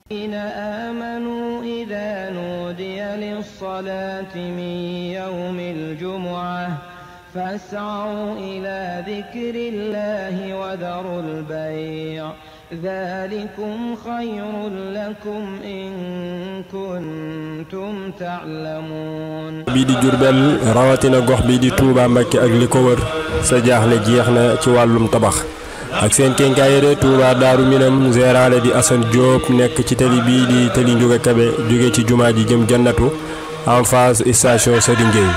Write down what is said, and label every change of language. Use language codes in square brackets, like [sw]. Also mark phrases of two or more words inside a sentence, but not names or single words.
[ar] آمنوا إذا نودي للصلاة من يوم الجمعة فاسعوا إلى ذكر الله وذروا البيع ذلكم خير لكم إن كنتم تعلمون. [wo] bii di Diourbel rawatina gox bii di Touba Mbacké ak li ko wër sa jaaxle jeex na ci wàllum tabax ak seen kenkaayere Touba Daaru Minam gérant di Assane Diop nekk ci tali bii di tali Ndiouga Kébé jóge ci jumaa ji jëm jannatu [fr] en face [wo] station Serigne Gueye.